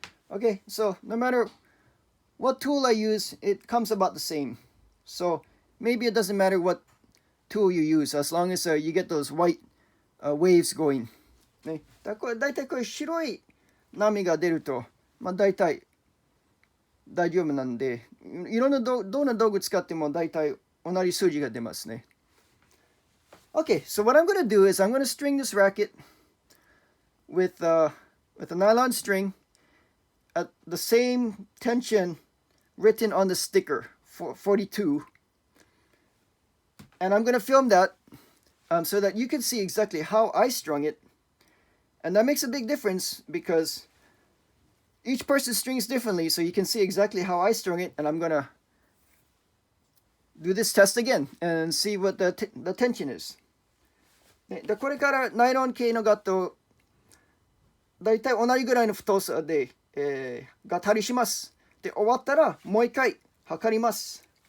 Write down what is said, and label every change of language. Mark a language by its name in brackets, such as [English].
[English] Okay, so no matter what tool I use, it comes about the same. So maybe it doesn't matter what tool you use as long as you get those white waves going. [Japanese] ね、だいたいこれ白い波が出ると、だいたい大丈夫なんで、いろんなどんな道具使ってもだいたい同じ数字が出ますね。 [English] Okay, so what I'm going to do is I'm going to string this racket with a nylon string at the same tension written on the sticker, 42. And I'm going to film that so that you can see exactly how I strung it. And that makes a big difference because each person strings differently, so you can see exactly how I strung it. And I'm going to do this test again and see what the tension is. [Japanese] でこれからナイロン系のガットだいたい同じぐらいの太さで、が足りします。で終わったらもう一回測ります。